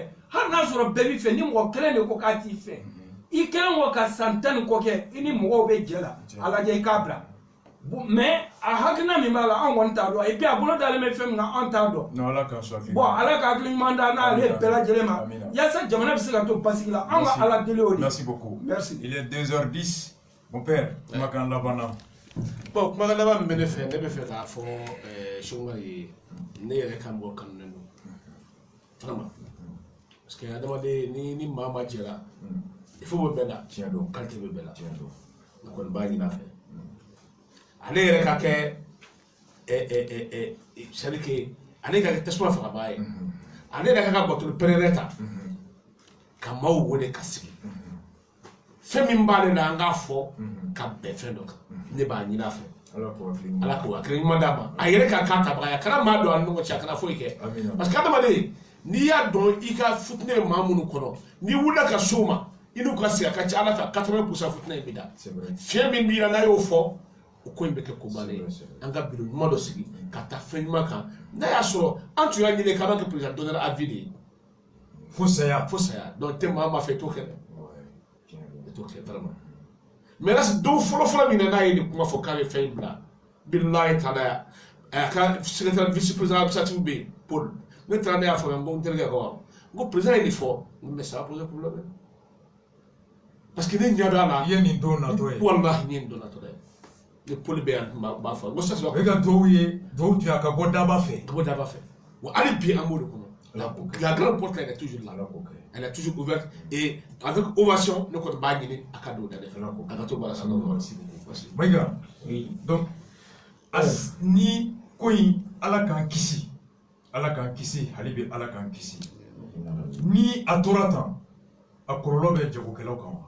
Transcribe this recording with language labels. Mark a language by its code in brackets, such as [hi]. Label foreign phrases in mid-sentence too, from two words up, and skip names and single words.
[bm] Hali n'a sɔrɔ bɛɛ b'i fɛ ni mɔgɔ kelen de ko k'a t'i fɛ. I kelen ko ka santan ko kɛ I ni mɔgɔw bɛ jɛ la a lajɛ I k'a bila mais a hakilina min b'a la an kɔni t'a dɔn [fr] et puis [bm] a bolo dalen bɛ fɛn min na an t'a dɔn bon ala ka hakili ɲuman da n'ale bɛɛ lajɛlen ma yaasa jamana bɛ se ka to basigi la an ka ala deli o de. [fr] Merci beaucoup. Merci. Il est 2h10 mon père [bm] kumakan laban na. Bon kumakan laban min bɛ ne fɛ ne bɛ fɛ k'a fɔ Songare ye ne yɛrɛ ka mɔgɔ kanunen don [fr] vraiment parce que [bm] adamaden ni maa ma jɛra [fr] il faut [bm] bɛ bɛɛ la tiɲɛ don qualité bɛ bɛɛ la tiɲɛ don ne kɔni b'a ɲin'a fɛ ale yɛrɛ ka kɛ [fr] c'est à dire que [bm] ale ka kɛ tasuma fagabaa ye ale yɛrɛ ka ka bateau pɛrɛrɛ ta ka maaw wele ka sigi fɛn min b'ale la an k'a fɔ ka bɛn fɛn dɔ kan ne b'a ɲin'a fɛ ala k'o hakili ɲuman d'a ma a yɛrɛ ka k'a tabaga ye a kana maa don a ni ɲɔgɔn cɛ a kana foyi kɛ [fr] parce que [bm] adamaden n'i y'a dɔn I ka fitinɛ bɛ maa minnu kɔnɔ n'i wulila ka s'o ma I n'u ka sigi a ka ca ala fɛ 80% fitinɛ in bɛ da fiɲɛ min b'i la n'a y'o fɔ o ko in bɛ kɛ kobannen ye an ka biro ɲuman dɔ sigi ka taa fɛn ɲuman kan n'a y'a sɔrɔ an tun y'a ɲini k'an ka kɛ [fr] président d'honneur à vie [bm] de ye fo saya donc tɛ maa fɛ i t'o kɛ dɛ i t'o kɛ [fr] vraiment mais là [bm] don fɔlɔ min na n'a ye nin kuma fɔ k'a bɛ fɛn in bila bilahi taala a ka [fr] secrétaire vice président administratif [bm] bɛ yen Paul ne taara ne y'a fɔ n ko n terikɛ ko n ko président ye nin fɔ [fr] mais ça va poser problème parce que [bm] ne ɲɛ d'a la i ye nin don natɔ ye wallahi n ye nin don natɔ ye ni Paul bɛ yan b'a fɔ n ko [fr] ça se va [bm] e ka duwawu ye duwawu tun y'a ka bɔ daba fɛ wa hali bi an b'o de kɔnɔ la [fr] grande porte elle est toujours là elle est toujours ouverte et avec ovation [bm] ne kɔni b'a ɲini a ka don da de fɛ a ka to baara sa Maïga donc ni ko in ala k'an kisi hali bi ala k'an kisi ni a tora tan a kɔlɔlɔ bɛ jagokɛlaw kan wa